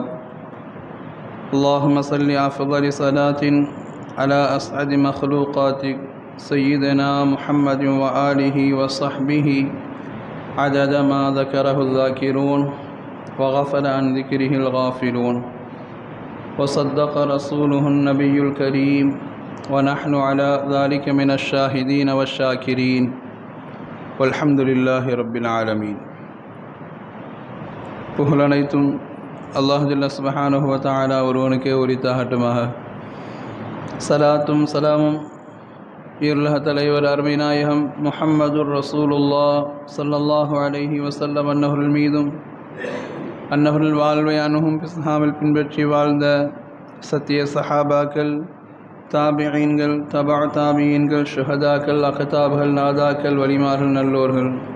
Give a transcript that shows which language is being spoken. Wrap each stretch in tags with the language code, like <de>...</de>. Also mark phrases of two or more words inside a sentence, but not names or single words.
<ar>اللهم صل أفضل صلاة على أسعد مخلوقاتك سيدنا محمد وآله وصحبه عدد ما ذكره الذاكرون وغفل عن ذكره الغافلون، وصدق رسوله النبي الكريم، ونحن على ذلك من الشاهدين والشاكرين، والحمد لله رب العالمين.</ar> <ta>புகழனைத்தும் அல்லாஹ்</ta> <ar>جل سبحانه و تعالى</ar> <ta>ஒருவனுக்கே உரித்தாகட்டுமாக. சலாத்தும் சலாமும் உலக தலைவர் அருமை நாயகம்</ta> <ar>محمد رسول الله صلى الله عليه وسلم</ar> <ta>அன்னவர்கள் மீதும், அன்னவர்கள் வாழ்வை அணுகும் பிஸ்ஹாமில் பின்பற்றி வாழ்ந்த சத்திய சஹாபாக்கள், தாபிஈன்கள், தபா தாபிஈன்கள், ஷுஹதாக்கள், அக்தாப்கள், நாதாக்கள், வலிமார்கள், நல்லோர்கள்,</ta>